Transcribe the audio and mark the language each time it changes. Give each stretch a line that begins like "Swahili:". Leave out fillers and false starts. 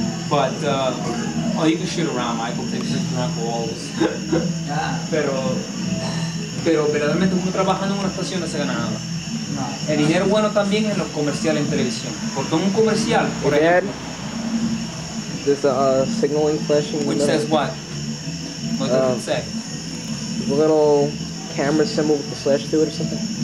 English: But, oh, you can shoot around, Michael, take pictures around walls.
Spanish: Pero verdaderamente uno trabajando en una estación no se gana nada. El dinero bueno también es los comerciales en televisión. Porque en un comercial, por ejemplo,
English: There's a signaling flashing. which says what? What does it say? A little camera symbol with the slash through it or something.